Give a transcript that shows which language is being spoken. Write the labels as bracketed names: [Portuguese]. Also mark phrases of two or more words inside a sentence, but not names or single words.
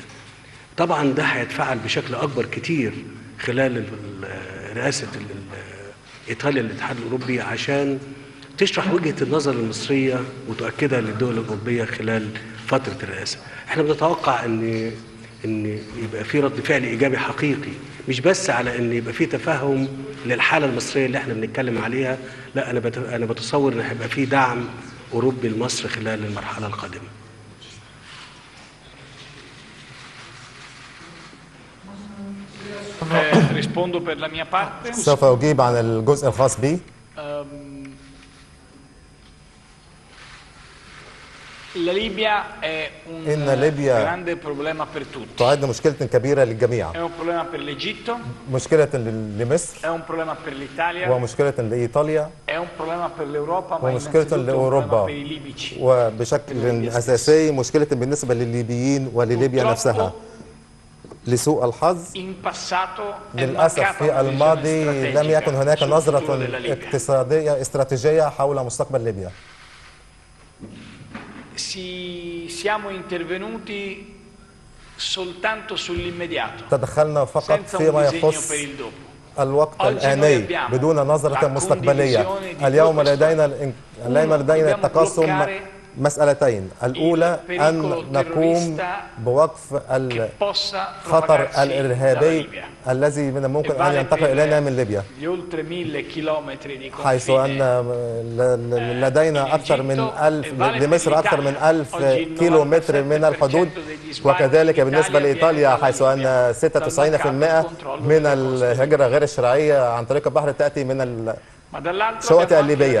[Arabic] طبعا ده هيتفعل بشكل أكبر كتير خلال رئاسة إيطاليا للاتحاد الأوروبي، عشان تشرح وجهة النظر المصرية وتؤكدها للدول الأوروبية خلال فترة الرئاسة. احنا بنتوقع ان يبقى في رد فعل ايجابي حقيقي، مش بس على ان يبقى في تفهم للحالة المصرية اللي احنا بنتكلم عليها، لا، انا بتصور ان هيبقى في دعم اوروبي لمصر خلال المرحلة القادمة. [Italian] Rispondo per la mia parte. [Arabic] سوف أجيب عن الجزء الخاص بي. [Italian] La Libia è un grande problema per tutti. [Arabic] تعد مشكلة كبيرة للجميع. [Italian] È un problema per l'Egitto. [Arabic] مشكلة لمصر. [Italian] È un problema per l'Italia. [Arabic] ومشكلة لإيطاليا. [Italian] È un problema per l'Europa, ma [Arabic] ومشكلة لأوروبا. [Italian] per i libici. [Arabic] وبشكل أساسي مشكلة بالنسبة للليبيين ولليبيا نفسها. لسوء الحظ للأسف في الماضي لم يكن هناك نظرة اقتصادية استراتيجية حول مستقبل ليبيا. [Italian] Siamo intervenuti soltanto sull'immediato. [Arabic] تدخلنا فقط فيما يخص الوقت الآني بدون نظرة مستقبلية. اليوم لدينا التقاسم مسألتين. الأولى أن نقوم بوقف الخطر الإرهابي الذي من الممكن أن ينتقل إلينا من ليبيا، حيث أن لدينا أكثر من 1000 لمصر أكثر من 1000 كيلومتر من الحدود، وكذلك بالنسبة لإيطاليا حيث أن 96% من الهجرة غير الشرعية عن طريق البحر تأتي من الشواطئ الليبية.